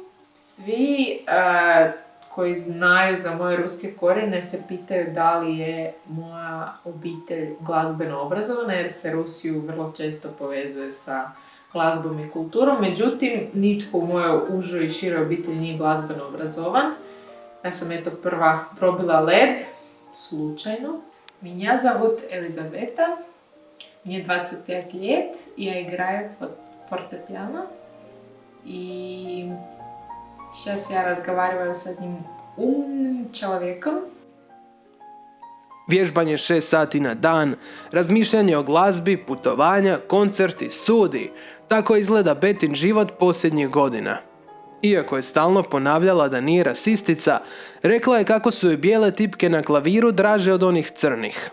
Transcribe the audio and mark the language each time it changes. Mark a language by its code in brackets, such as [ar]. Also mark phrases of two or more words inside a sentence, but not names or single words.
[hr] Svi koji znaju za moje ruske korijene se pitaju da li je moja obitelj glazbeno obrazovana, jer se Rusiju vrlo često povezuje sa glazbom i kulturom. Međutim, nitko u mojoj užoj i široj obitelji nije glazbeno obrazovan. Ja sam prva probila led, slučajno. [ru] Меня зовут Елизавета, мне 25 лет, я играю фортепиано. И сейчас я разговариваю с одним умным человеком. [hr] Vježbanje 6 sati na dan, razmišljanje o glazbi, putovanja, koncerti, studiji. Tako izgleda Betin život posljednjih godina. Iako je stalno ponavljala da nije rasistica, rekla je kako su joj bijele tipke na klaviru draže od onih crnih.